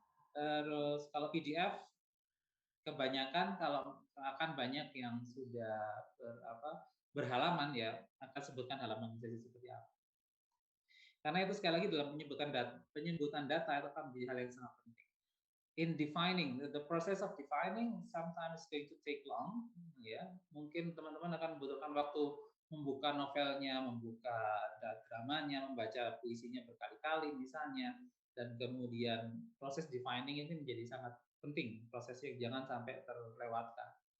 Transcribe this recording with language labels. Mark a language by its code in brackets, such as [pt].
[id] Terus kalau PDF kebanyakan kalau akan banyak yang sudah berhalaman ya akan sebutkan halaman saja seperti apa. Karena itu sekali lagi dalam penyebutan data itu akan menjadi hal yang sangat penting. [en] In defining, the process of defining sometimes going to take long, ya. [id] Mungkin teman-teman akan membutuhkan waktu membuka novelnya, membuka dramanya, membaca puisinya berkali-kali misalnya, dan kemudian proses defining ini menjadi sangat penting, prosesnya jangan sampai terlewatkan.